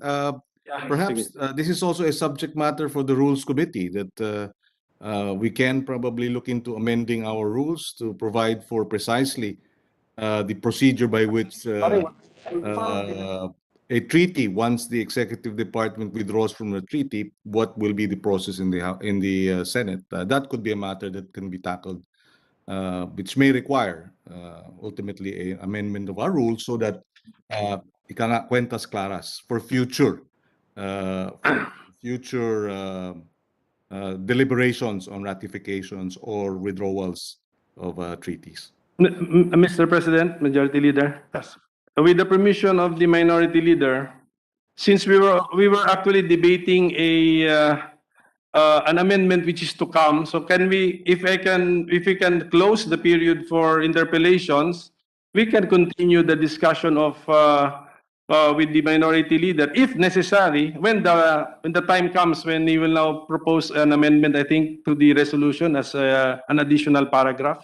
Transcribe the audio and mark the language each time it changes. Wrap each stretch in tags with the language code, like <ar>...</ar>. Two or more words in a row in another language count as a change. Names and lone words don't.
<en>Perhaps this is also a subject matter for the Rules Committee that we can probably look into amending our rules to provide for precisely the procedure by which a treaty, once the executive department withdraws from the treaty, what will be the process in the Senate? That could be a matter that can be tackled, which may require ultimately an amendment of our rules so that</en> <tl>ika nga,</tl> <es>cuentas claras</es> <en>for future deliberations on ratifications or withdrawals of treaties. Mr. President, Majority Leader. Yes. With the permission of the Minority Leader, since we were actually debating an amendment which is to come, so can we, if we can close the period for interpellations, we can continue the discussion of with the Minority Leader, if necessary, when the time comes when he will now propose an amendment, I think, to the resolution as an additional paragraph.</en>